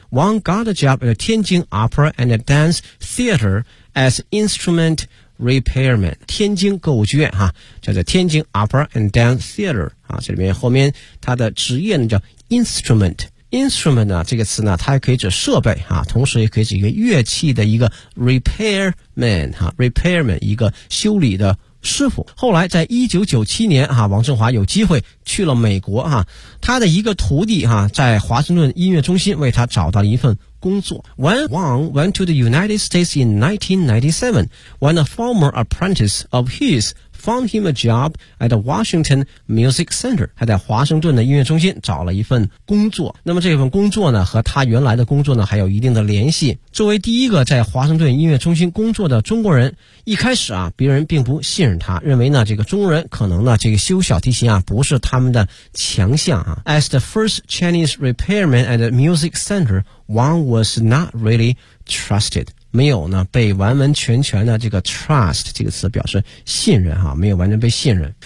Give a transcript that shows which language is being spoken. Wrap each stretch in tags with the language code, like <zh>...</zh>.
<en>One got a job at 天津 Opera and Dance Theater as instrument repairman，</en> <zh>天津歌舞剧院啊叫做天津 Opera and Dance Theater 啊，这里面后面他的职业呢叫 instrumentinstrument 呢这个词呢它也可以指设备啊，同时也可以指一个乐器的一个 repairman 啊 repairman 一个修理的师傅。后来在1997年啊王振华有机会去了美国啊，他的一个徒弟啊在华盛顿音乐中心为他找到了一份工作。</zh> <en>When Wang went to the United States in 1997, when a former apprentice of hisfound him a job at the Washington Music Center，</en> <zh>他在华盛顿的音乐中心找了一份工作。那么这份工作呢和他原来的工作呢还有一定的联系。作为第一个在华盛顿音乐中心工作的中国人，一开始啊别人并不信任他，认为呢这个中国人可能呢这个修小提琴啊不是他们的强项啊。</zh> <en>As the first Chinese repairman at the Music Center, Wang was not really trusted，</en> <zh>没有呢被完完全全的这个 trust 这个词表示信任哈、啊，没有完全被信任。</zh>